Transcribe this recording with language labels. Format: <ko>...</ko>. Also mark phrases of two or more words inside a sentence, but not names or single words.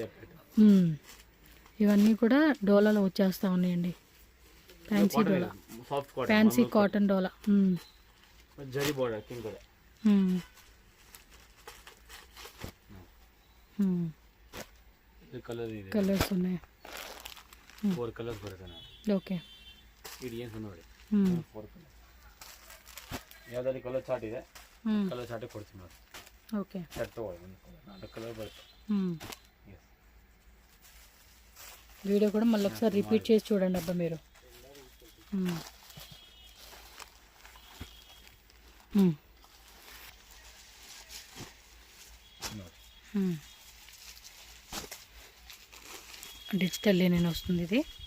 <te>ఇవన్నీ కూడా డోలాలో వచ్చేస్తూ ఉన్నాయండి. ఫ్యాన్సీ డోలా,</te> <en>fancy cotton</en> <te>డోలా. కలర్స్ ఉన్నాయి.</te> <kn>ಓಕೆ ಯಾವ್ದಾದ್ರು</kn> <en>colour chart</en> <kn>ಇದೆ,</kn> <en>colour chart</en> <kn>ಕೊಡ್ತೀನಿ ನೋಡಿ. ಓಕೆ ಸೆಟ್ ತಗೊಳ್ಳಿ, ಒಂದು ಕಲರ್ ಬರುತ್ತೆ.</kn> <te>వీడియో కూడా మళ్ళీ ఒకసారి రిపీట్ చేసి చూడండి అబ్బా మీరు. డిజిటల్ లేని వస్తుంది ఇది.</te>